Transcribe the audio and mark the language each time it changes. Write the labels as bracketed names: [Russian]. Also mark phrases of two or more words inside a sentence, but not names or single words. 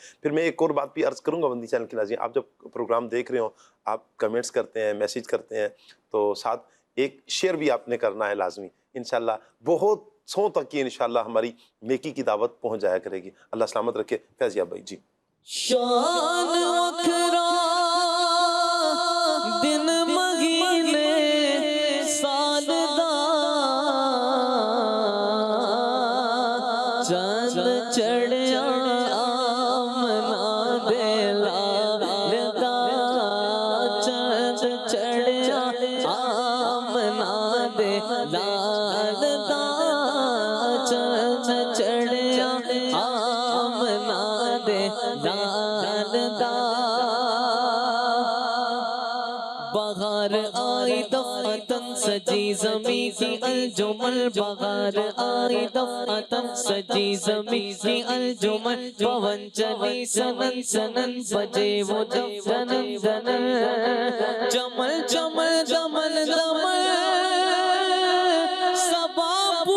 [Urdu] پھر میں ایک اور بات بھی عرض کروں گا مدنی چینل کے ناظرین، آپ جب پروگرام دیکھ رہے ہوں، آپ کمنٹس کرتے ہیں، میسیج کرتے ہیں، تو ساتھ ایک شیئر بھی آپ نے کرنا ہے لازمی، انشاءاللہ بہت سو تک کی انشاءاللہ ہماری نیکی کی دعوت پہنچ جایا کرے گی۔ اللہ سلامت رکھے۔ فیضیاب بھائی جی، [Punjabi] شان وکھرا دن مہینے سال دا چند چڑھیا آمنا دے لال دا، چند چڑھیا آمنا دے لال دا، چند چڑھیا آمنا دے لال دا۔ [Urdu] بہار آئی دفعتن سجی زمین کی الجمل، بہار آئی دفعتن سجی زمین کی الجمل، پون چلی سنن سنن بجے وہ جب دنن دنن، جمل جمل دمل دمل، صبا